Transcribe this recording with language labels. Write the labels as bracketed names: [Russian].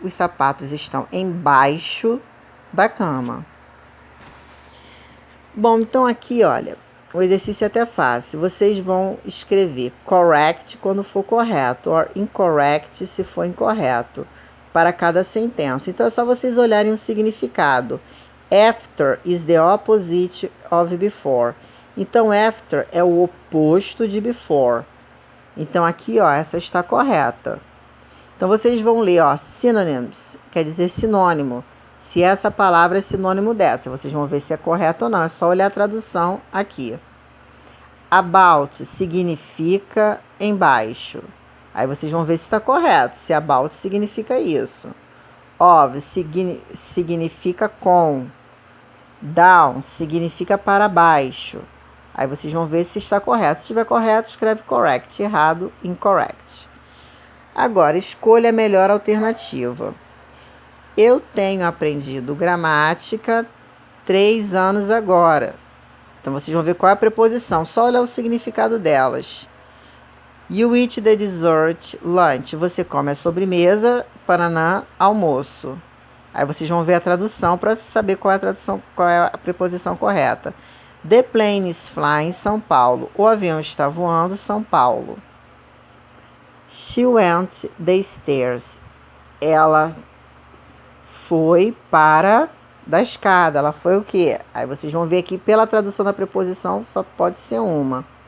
[Portuguese] Os sapatos estão embaixo da cama. Bom, então aqui, olha, o exercício é até fácil. Vocês vão escrever correct quando for correto, or incorrect se for incorreto. para cada sentença. Então, é só vocês olharem o significado. [English] After is the opposite of before. [Portuguese] Então, after é o oposto de before. Então, aqui, ó, essa está correta. Então, vocês vão ler, ó, synonyms, quer dizer sinônimo. Se essa palavra é sinônimo dessa, vocês vão ver se é correto ou não. É só olhar a tradução aqui. About significa embaixo. Aí vocês vão ver se está correto, se about significa isso. Of significa com. Down significa para baixo. Aí vocês vão ver se está correto. Se estiver correto, escreve correct. Errado, incorrect. Agora, escolha a melhor alternativa. Eu tenho aprendido gramática 3 anos agora. Então, vocês vão ver qual é a preposição. Só olhar o significado delas. [English] You eat the dessert, lunch. [Portuguese] Você come a sobremesa, banana, almoço. Aí vocês vão ver a tradução para saber qual é a preposição correta. [English] The plane is flying, São Paulo. [Portuguese] O avião está voando, São Paulo. [English] She went the stairs. [Portuguese] Ela foi para da escada. Ela foi o quê? Aí vocês vão ver aqui pela tradução da preposição, só pode ser uma.